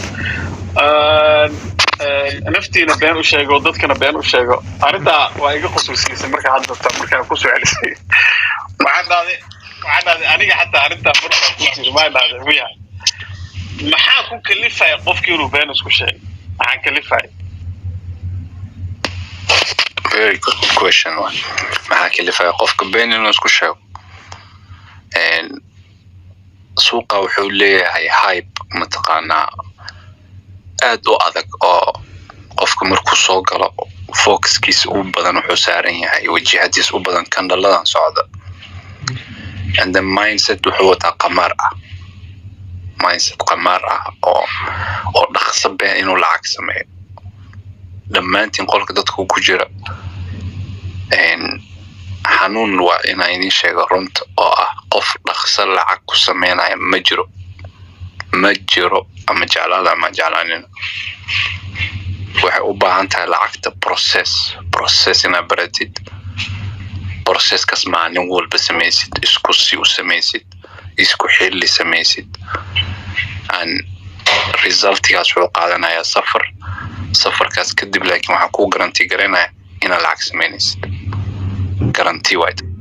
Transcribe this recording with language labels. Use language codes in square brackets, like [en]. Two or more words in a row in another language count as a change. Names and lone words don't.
[so] naftiina been u sheego dadkana been u sheego arinta waa iga khusuusiyay marka hadda markaan ku soo celisay waxaan aniga xataa arinta maxaa ku kalifay qofkii inuu been isku sheego maxaa kalifay [en] very good question [so] maxaa kalifay qofka been inuu isku sheego suuqa wuxuu leeyahay hype mataqaanaa aad u adag oo qofka markuu soo galo focuskiisa u badan wuxuu saaran yahay wajihadiisa u badan kandaladan socda [en] and the mindset [so] wuxuu wataa qamaar ah oo dhaqso been inuu lacag sameeyo dhammaantiin qolka dadku ku jira xanuun waa inaan idin sheego runta oo ah qof dhaqso lacag ku sameynaya ma jiro ama jeclaada ama jeclaanina waxay u baahan tahay lacagta process inaad baratid processkaas maalin walba samaysid isku si u samaysid isku xilli samaysid resultigaas wuxuu qaadanayaa safarkaas kadib laakiin waxaa kuu garanti garanaya inaad lacag samaynaysid garanti wayd